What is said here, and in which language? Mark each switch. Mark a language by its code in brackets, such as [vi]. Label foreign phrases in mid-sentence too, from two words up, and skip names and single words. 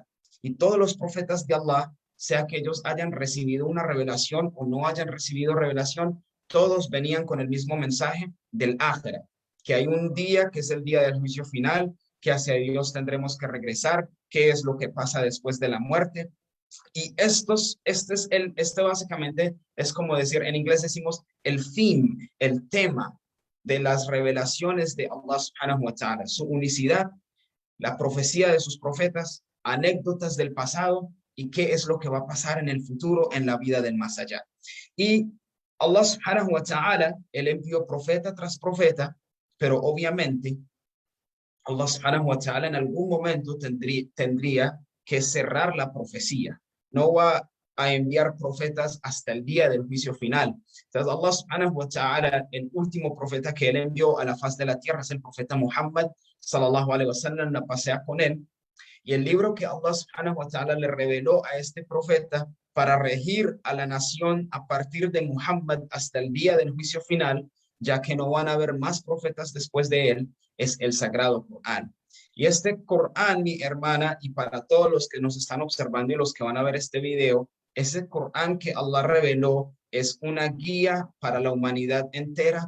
[es] Y todos los profetas de Allah, sea que ellos hayan recibido una revelación o no hayan recibido revelación, todos venían con el mismo mensaje del ákhira, que hay un día que es el día del juicio final, que hacia Dios tendremos que regresar, qué es lo que pasa después de la muerte. Y este básicamente es como decir, en inglés decimos el fin, el tema de las revelaciones de Allah [ar] سبحانه وتعالى, [es] su unicidad, la profecía de sus profetas, anécdotas del pasado y qué es lo que va a pasar en el futuro en la vida del más allá. Y Allah [ar] سبحانه وتعالى, [es] él envió profeta tras profeta, pero obviamente Allah [ar] سبحانه وتعالى [es] en algún momento tendría que cerrar la profecía. No va a enviar profetas hasta el día del juicio final. Entonces Allah [ar] سبحانه وتعالى, [es] el último profeta que él envió a la faz de la tierra es el profeta Muhammad [ar] صلى الله عليه وسلم, [es] la pasea con él. Y el libro que Allah [ar] سبحانه وتعالى [es] le reveló a este profeta para regir a la nación a partir de Muhammad hasta el día del juicio final, ya que no van a haber más profetas después de él, es el Sagrado Corán. Y este Corán, mi hermana, y para todos los que nos están observando y los que van a ver este video, ese Corán que Allah reveló es una guía para la humanidad entera.